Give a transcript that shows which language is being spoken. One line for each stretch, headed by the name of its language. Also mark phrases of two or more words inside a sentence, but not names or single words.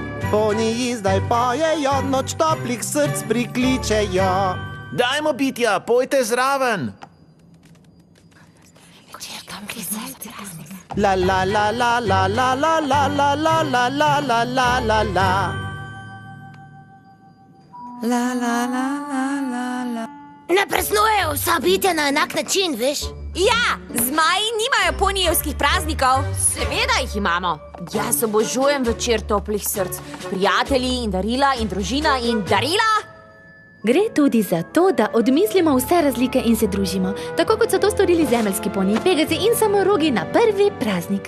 Slovenian: poniji zdaj pojejo, noč toplih src prikličejo. Dajmo, bitja, pojte zraven. La la la la la la la la la la la la la la la la. La la la la la la. Ne praznujejo vsa bitja na enak način, veš? Ja, zmaji nimajo ponijevskih praznikov. Seveda jih imamo. Jaz obožujem večer toplih src. Prijatelji in darila in družina in darila. Gre tudi za to, da odmislimo vse razlike in se družimo, tako kot so to storili zemeljski poniji, Pegazi in samorogi na prvi praznik.